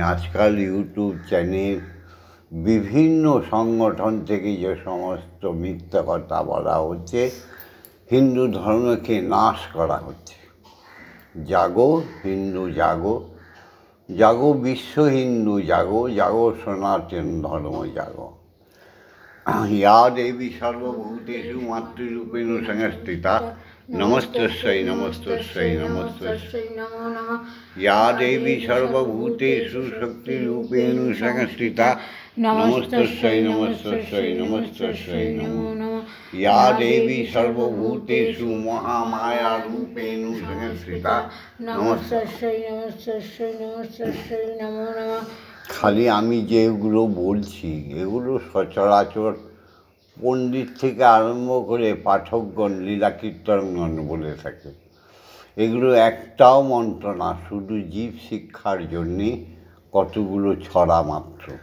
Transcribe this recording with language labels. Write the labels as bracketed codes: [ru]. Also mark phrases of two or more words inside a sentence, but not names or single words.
[bn] আজকাল [en] YouTube channel, [bn] বিভিন্ন সংগঠন থেকে যে সমস্ত মিথ্যা কথা বলা হচ্ছে, হিন্দু ধর্মকে নাশ করা হচ্ছে। জাগো হিন্দু জাগো, জাগো বিশ্ব হিন্দু জাগো, জাগো সনাতন ধর্ম জাগো। [sa] या देवी सर्वभूतेषु मातृरूपेण संस्थिता नमस्तस्यै नमस्तस्यै नमस्तस्यै नमो नमः। या देवी सर्वभूतेषु शक्तिरूपेण संस्थिता नमस्तस्यै नमस्तस्यै नमस्तस्यै नमो नमः। या देवी सर्वभूतेषु महामायारूपेण संस्थिता नमस्तस्यै नमस्तस्यै नमस्तस्यै नमो नमः। [bn] খালি আমি যেগুলো বলছি এগুলো সচরাচর পণ্ডিত থেকে আরম্ভ করে পাঠকগণ, লীলা কীর্তনগণ বলে থাকে। এগুলো একটাও মন্ত্র না, শুধু জীব শিক্ষার জন্যে কতগুলো ছড়া মাত্র।